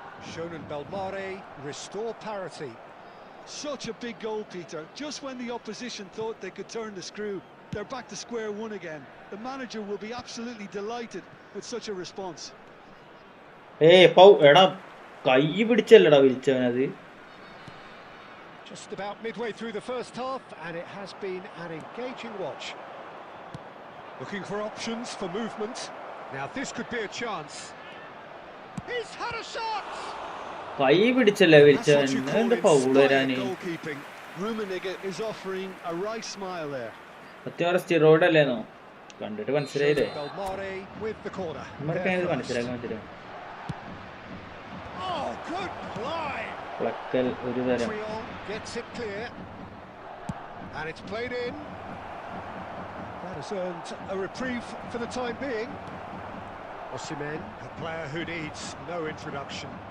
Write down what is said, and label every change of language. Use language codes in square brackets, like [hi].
[en] Shonen Belmare restore parity. Such a big goal, Peter. Just when the opposition thought they could turn the screw, they're back to square one again. The manager will be absolutely delighted with such a response. [ml] Hey, Pau, എടാ കൈ പിടിച്ചല്ലടാ വിളിച്ചവനത്. [en] Just about midway through the first half, and it has been an engaging watch. Looking for options for movement. Now this could be a chance. He's had a shot! [ml] കൈ പിടിച്ചല്ലേ വിളിച്ചവൻ. എന്താ foul വരാന്? [en] Rummenigge is offering a right smile there. [ml] അത്യാവശ്യം steroid അല്ലേന്നോ കണ്ടിട്ട് മനസ്സിലായില്ലേ? [en] Belmare with the corner. [ml] നമ്മൾക്കത് മനസ്സിലാക്കാൻ [en] Oh, good play! [ml] പ്ലക്കൽ ഒരു തരം. [en] Gets it clear. And it's played in. That has earned a reprieve for the time being. Osimhen, a player who needs no introduction.